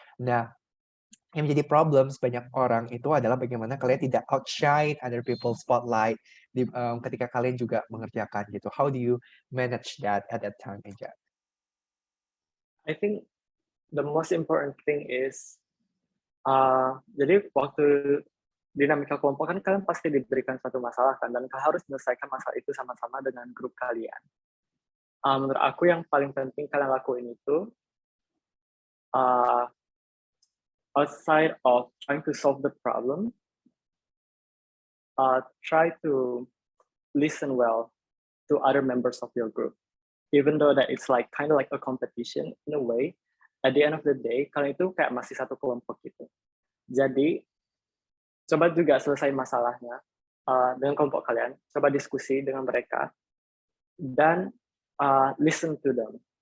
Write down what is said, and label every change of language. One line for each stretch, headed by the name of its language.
Indonesian: Nah, yang menjadi problems banyak orang itu adalah bagaimana kalian tidak
English: outshine other people spotlight
Indonesian: ketika kalian juga mengerjakan gitu.
English: How do you manage that at that time, Eja? I think the most important thing is
Indonesian: jadi waktu dinamika kelompok kan kalian pasti diberikan satu masalah kan dan kalian harus menyelesaikan masalah itu sama-sama dengan grup kalian. Menurut aku yang paling penting kalian lakuin itu uh,
English: outside of trying to solve the problem, try to listen well to other members of your group. Even though that it's like kind of like a competition in a way, at the end of the day,
Indonesian: kalian itu kayak masih satu kelompok gitu. Jadi, coba juga selesai masalahnya dengan kelompok kalian, coba diskusi dengan mereka, dan
English: listen to them.